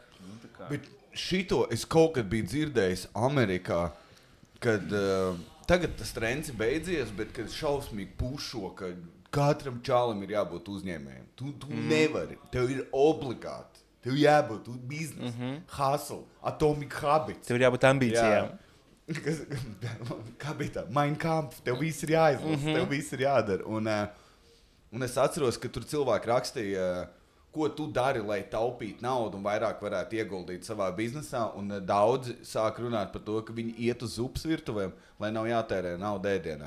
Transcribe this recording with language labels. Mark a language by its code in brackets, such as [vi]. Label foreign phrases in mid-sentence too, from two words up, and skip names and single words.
[lv] Tā kā... Bet šito es kaut kad biju dzirdējis Amerikā, kad tagad tas trends ir beidzies, bet kad šausmīgi pušo, ka katram čālam ir jābūt uzņēmējiem. Tu nevari, tev ir obligāti. Tev jābūt biznes, [en] hustle, atomic habits. [lv] Tev ir jābūt ambīcijām. Kā bija tā? Mein Kampf, tev viss ir jāizlasa, tev viss ir jādara. Un es atceros, ka tur cilvēki rakstīja, ko tu dari, lai taupītu naudu un vairāk varētu ieguldīt savā biznesā. Un daudzi sāk runāt par to, ka viņi iet uz zupas virtuvēm, lai nav jātērē naudu ēdienā.